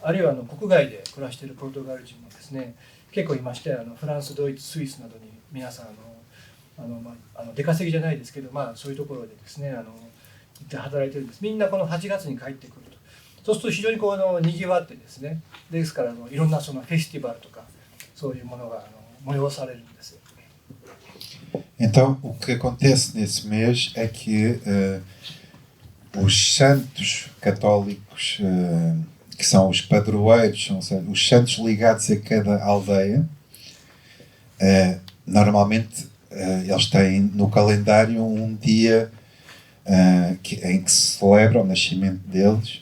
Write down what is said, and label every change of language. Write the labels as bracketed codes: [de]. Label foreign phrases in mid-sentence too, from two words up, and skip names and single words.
[ja] あるいは国外で暮らしているポルトガル人もですね、結構いまして、フランス、ドイツ、スイスなどに皆さん出稼ぎじゃないですけど、そういうところでですね行って働いてるんです。みんなこの8月に帰ってくると。そうすると非常ににぎわってですね、ですからいろんなフェスティバルとかそういうものが催されるんです。 [pt] Então, o que acontece nesse mês é que os santos católicos, que são os padroeiros, são os santos ligados a cada aldeia, normalmente eles têm no calendário um dia em que se celebra o nascimento deles.